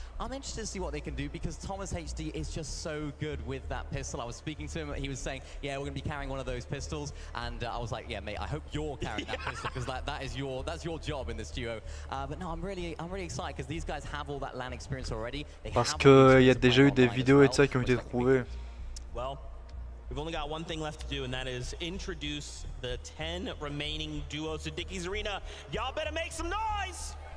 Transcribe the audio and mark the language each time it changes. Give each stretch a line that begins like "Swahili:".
English: I'm interested to see what they can do because Thomas HD is just so good with that pistol. I was speaking to him. He was saying, "Yeah, we're going to be carrying one of those pistols," and I was like, "Yeah, mate, I hope you're carrying that pistol because that's your job in this duo." But no, I'm really excited because these guys have all that LAN experience already.
French: Parce qu'il y a déjà eu des vidéos et de ça qui ont été trouvées.
English: Well, we've only got one thing left to do, and that is introduce the 10 remaining duos to Dickies Arena. Y'all better make some noise!